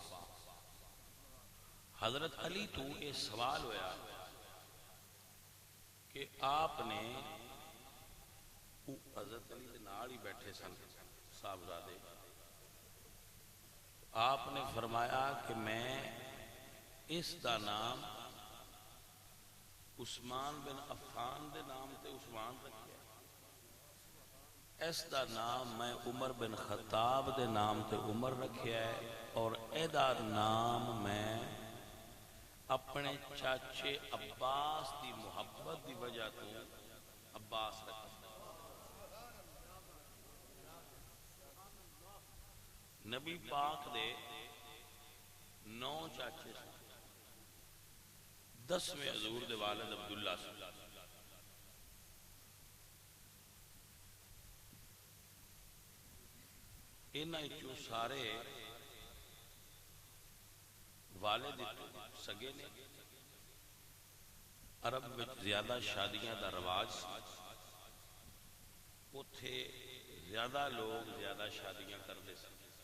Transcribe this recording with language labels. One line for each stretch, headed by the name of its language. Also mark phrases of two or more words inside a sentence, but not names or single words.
Punjabi: حضرت علی تو یہ سوال ہویا کہ آپ نے حضرت علی دے نال ہی بیٹھے سن صاحبزادے، آپ نے فرمایا کہ میں اس دا نام عثمان بن عفان دے نام تے عثمان رکھیا، اس دا نام میں عمر بن خطاب دے نام تے عمر رکھیا ہے، اور اے دا نام میں اپنے چاچے عباس دی محبت دی وجہ تو عباس رکھیا. نبی پاک دے 9 چاچے سن، 10ویں حضور دے والد عبداللہ سن. انہاں چوں سارے والد سگے نے. عرب میں زیادہ شادیاں دا رواج سی، اتھے زیادہ لوگ زیادہ شادیاں کرتے سن.